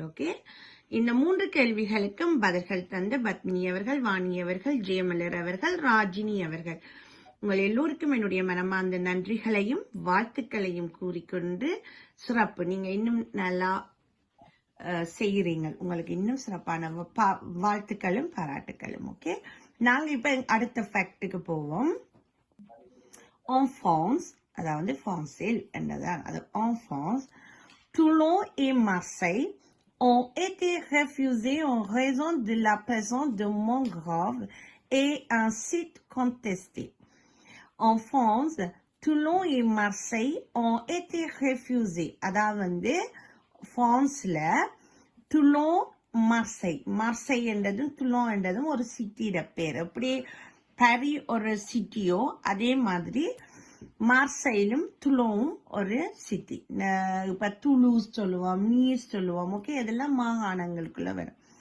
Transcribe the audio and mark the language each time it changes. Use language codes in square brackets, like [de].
[ta] Okay, இந்த 3 கேள்விகளுக்கும் பதில்கள் தந்து பத்மினி அவர்கள், வாணி அவர்கள், ஜெயமலர் அவர்கள், ராஜினி அவர்கள், உங்கள் எல்லோருக்கும் என்னுடைய மனமார்ந்த நன்றிகளையும் வாழ்த்துக்களையும் கூறிக்கொண்டு, சிறப்பு, நீங்க இன்னும் நல்லா செய்கிறீங்க, உங்களுக்கு இன்னும் சிறப்பான வாழ்த்துக்களும் பாராட்டுக்களும். ஓகே, நாங்க இப்ப அடுத்த ஃபேக்டுக்கு போவோம். [fr] en France, [ta] அதாவது பிரான்சில் என்றதான், அது [fr] en France, Toulon et Marseille ont été refusés en raison de la présence de mangroves et un site contesté. En France, Toulon et Marseille ont été refusés. [ta] அதாவது பிரான்ஸ்ல டுலோன், மார்செய் என்றதும் டுலோன் என்றதும் ஒரு சிட்டியோட பேர். எப்படி பாரி ஒரு சிட்டியோ அதே மாதிரி மார்செயிலும் டுலோவும் ஒரு சிட்டி. இப்ப துலூஸ் சொல்லுவோம், நீஸ் சொல்லுவோம். ஓகே, இதெல்லாம் மாகாணங்களுக்குள்ள வரும்.